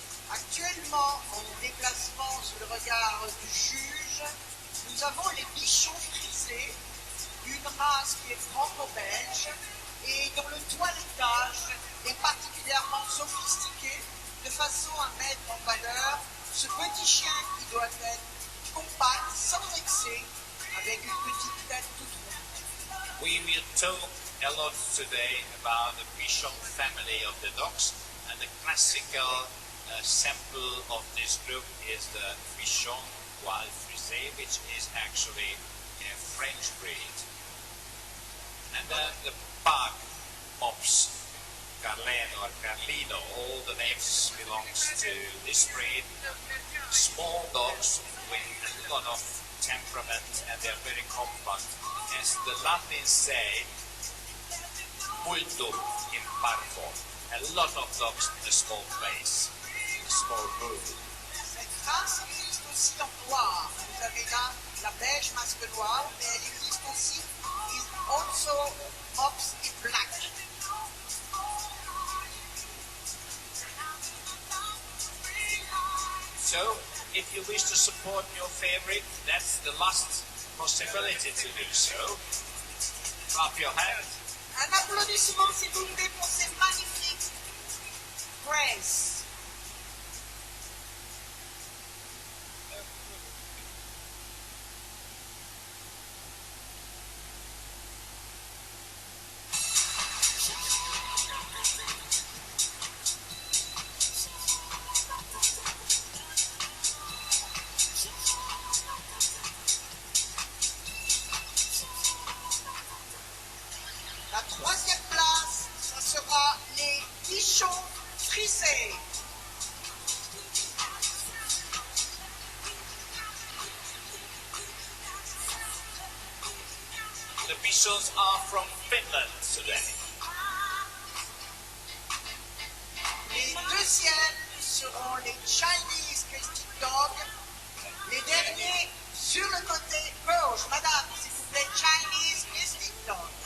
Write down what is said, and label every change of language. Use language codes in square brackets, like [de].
[fr] Actuellement, en déplacement sous le regard du juge, nous avons les bichons frisés, une race qui est franco-belge et dont le toilettage est particulièrement sophistiqué, de façon à mettre en valeur ce petit chien qui doit être compact, sans excès, avec une petite tête toute ronde. [en] We will talk a lot today about the Bichon family of the dogs, and the classical sample of this group is the Bichon Poil Frisé, which is actually a French breed. And then the Pug Mops, Carleno or Carlino, all the names belongs to this breed. Small dogs with a lot of temperament, and they're very compact. As the Latins say, [la] multum in parvo. [en] A lot of dogs in a small place, a small room. [fr] Cette race existe aussi en noir. Vous avez là la beige masque noir, mais elle existe aussi [en] in also mops in black. So, if you wish to support your favorite, that's the last possibility to do so. Clap your hands. [fr] Un applaudissement, s'il vous plaît, pour ces magnifiques Grace. La troisième place, ce sera les bichons frisés. [en] The Bichons are from Finland today. [fr] Les deuxièmes seront les Chinese Christic Dogs. Les derniers sur le côté gauche. Madame, s'il vous plaît, Chinese Christic Dogs.